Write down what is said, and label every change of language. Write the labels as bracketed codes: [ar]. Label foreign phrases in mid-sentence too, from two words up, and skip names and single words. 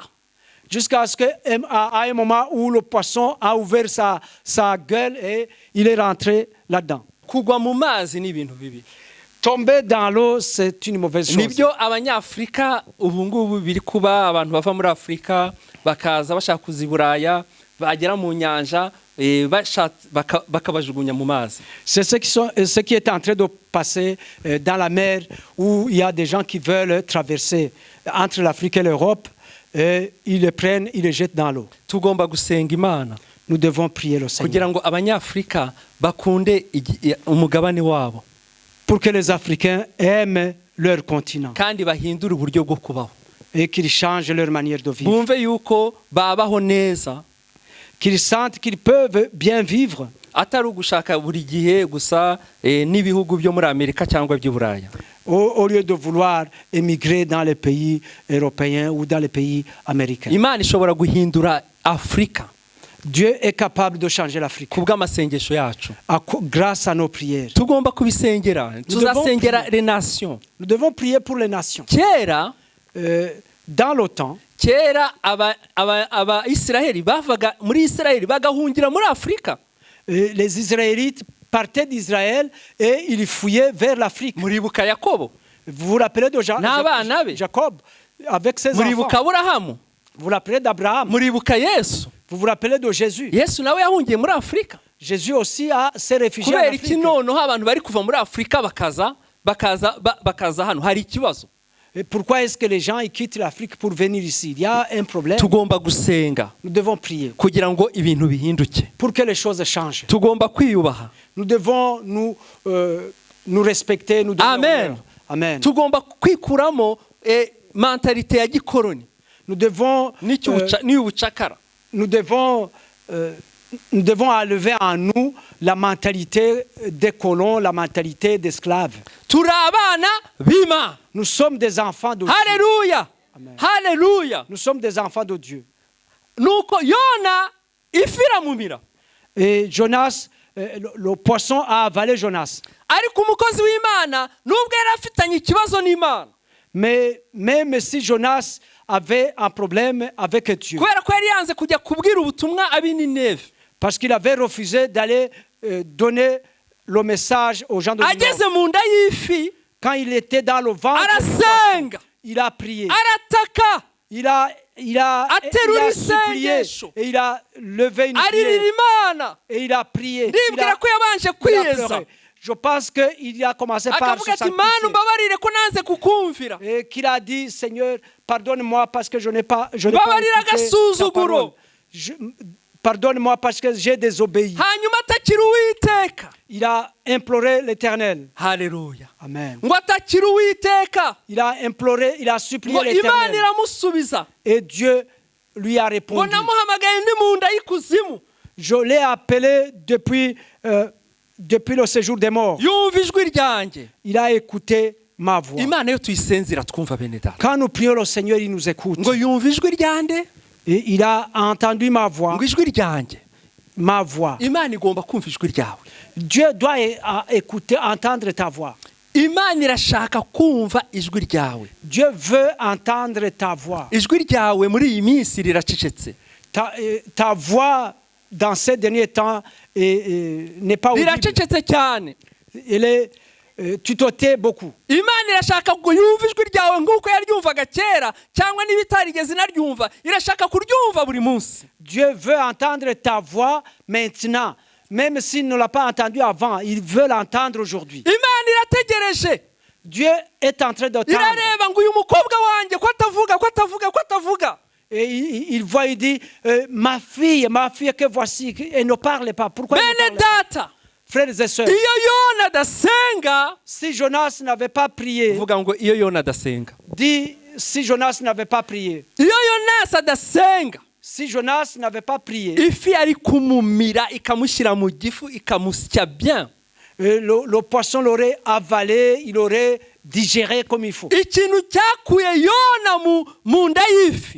[fr] Jusqu'à ce qu'à un moment où le poisson a ouvert sa gueule et il est rentré là-dedans. [rw] Kugwa mu mazi ni ibintu bibi. [fr] Tomber dans l'eau, c'est une mauvaise chose. [rw] Nibyo abanyafrika ubu ngubu biri kuba, abantu bava muri Afrika bakaza bashaka kuza i Buraya, bagera mu nyanja bakabajugunya mu mazi. [fr] C'est ce qui est en train de passer dans la mer, où il y a des gens qui veulent traverser entre l'Afrique et l'Europe, et ils les prennent, ils les jettent dans l'eau. [rw] Tugomba gusenga Imana [fr] Nous devons prier le Seigneur [rw] kugira ngo abanyafrika bakunde umugabane wabo, [fr] pour que les Africains aiment leur continent [rw] kandi bahindure uburyo bwo kubaho, [fr] et qu'ils changent leur manière de vivre, [rw] bumve yuko babaho neza, [fr] qu'ils sentent qu'ils peuvent bien vivre, [rw] atari ugushaka buri gihe gusa n'ibihugu byo muri Amerika cyangwa by'i Buraya. [fr] au lieu de vouloir émigrer dans les pays européens ou dans les pays américains. [rw] Imana ishobora guhindura Afrika [fr] Dieu est capable de changer l'Afrique [rw] kubw'amasengesho yacu. [fr] grâce à nos prières. [rw] Tugomba kubisengera, tuzasengera [fr] les nations. Nous devons prier pour les nations. [rw] Kera [fr] Dans le temps, [rw] kera aba Israeli bavaga muri Israeli bagahungira muri Afrika. [fr] Les Israélites partaient d'Israël et ils fouillaient vers l'Afrique. [rw] Muribuka Yakobo, [fr] Vous vous rappelez de Jacob avec ses enfants. [rw] muribuka Aburahamu, [fr] Vous vous rappelez d'Abraham. [rw] muribuka Yesu. [fr] Vous vous rappelez de Jésus. [rw] Yesu nawe yahungiye muri Afrika. [fr] Jésus aussi s'est réfugié en [rw] Kubera iki [fr] Afrique. [rw] noneho abantu bari kuva muri Afrika bakaza hano, hari ikibazo. [fr] Et pourquoi est-ce que les gens ils quittent l'Afrique pour venir ici? Il y a un problème. [rw] Tugomba gusenga [fr] Nous devons prier [rw] kugira ngo ibintu bihinduke. [fr] pour que les choses changent. [rw] Tugomba kwiyubaha. [fr] Nous devons nous respecter. Nous devons Amen. Amen. [rw] Tugomba kwikuramo mentalite ya gikoloni. [fr] Nous devons, [rw] n'iy'ubucakara. [fr] nous devons enlever en nous la mentalité des colons, la mentalité d'esclaves. [rw] turi abana b'Imana. [fr] Nous sommes des enfants de Dieu. [rw] Haleluya, Amen. haleluya. [fr] Nous sommes des enfants de Dieu. [rw] Nuko Yona ifi iramumira, [fr] Et Jonas, le poisson a avalé Jonas. [rw] ariko umukozi w'Imana nubwo yari afitanye ikibazo n'Imana, [fr] Mais même si Jonas avait un problème avec Dieu, [rw] kubera ko yari yanze kujya kubwira ubutumwa ab'i Nineve, [fr] parce qu'il avait refusé d'aller donner le message aux gens de Ninove. [rw] ageze mu nda y'ifi [fr] Quand il était dans le ventre, [rw] arasenga, [fr] il a prié. [rw] arataka, [fr] Il a [rw] Aterura [fr] supplié [rw] isengesho, [fr] et il a levé une [rw] aririra [fr] prière [rw] Imana. [fr] et il a prié. [rw] Ndibwira ko yabanje [fr] Il a kwiyeza, pleuré. Je pense qu'il a commencé par [rw] akavuga [fr] se [rw] ati Mana [fr] sanctifier. [rw] umbabarire ko nanze kukumvira, [fr] Et qu'il a dit, Seigneur, pardonne-moi parce que je n'ai pas [rw] Mbabarira [fr] écouté ta [rw] agasuzuguro. [fr] parole. Pardonne-moi parce que j'ai désobéi. [rw] hanyuma atakira Uwiteka. [fr] Il a imploré l'Éternel. [rw] Haleluya, Amen. ngo atakira Uwiteka, [fr] Il a imploré, il a supplié [rw] ngo Imana [fr] l'Éternel. [rw] iramusubiza, [fr] Et Dieu lui a [rw] ngo [fr] répondu. [rw] namuhamagaye ndi mu nda y'ikuzimu, [fr] Je l'ai appelé depuis le séjour des morts. [rw] yumva ijwi ryanjye. [fr] Il a écouté ma voix. [rw] Imana yo tuyisenzera twumva bene data, [fr] Quand nous prions le Seigneur, il nous écoute. [rw] ngo yumva ijwi ryande, [fr] Et il a entendu ma voix. [rw] ngo ijwi ryanjye. [fr] Ma voix. [rw] Imana igomba kumva ijwi ryawe. [fr] Dieu doit écouter, entendre ta voix. [rw] Imana irashaka kumva ijwi ryawe. [fr] Dieu veut entendre ta voix. [rw] Ijwi ryawe muri iyi minsi riracecetse, [fr] Ta voix dans ces derniers temps n'est pas audible. [rw] riracecetse cyane. [fr] Tu te tais beaucoup. [rw] Imana irashaka ngo yumve ijwi ryawe nk'uko yaryumvaga kera, cyangwa niba itarigeze inaryumva irashaka kuryumva buri munsi. [fr] Dieu veut entendre ta voix maintenant. Même s'il ne l'a pas entendu avant, il veut l'entendre aujourd'hui. [rw] Imana irategereje, [fr] Dieu est en train d'attendre. [rw] irareba ngo uyu mukobwa wanjye ko atavuga. [fr] Et il voit, il dit, ma fille que voici, elle ne parle pas. Pourquoi elle ne [rw] Bene [fr] parle pas? [rw] data, [fr] Frères et sœurs, [rw] iyo Yona adasenga, [fr] si Jonas n'avait pas prié, [rw] vuga ngo iyo Yona adasenga, [fr] dis, si Jonas n'avait pas prié, [rw] iyo Yonasi adasenga, [fr] si Jonas n'avait pas prié, [rw] ifi yari kumumira ikamushyira mu gifu ikamusya bien. [fr] le poisson l'aurait avalé, il aurait digéré comme il faut. [rw] Ikintu cyakuye Yona mu nda y'ifi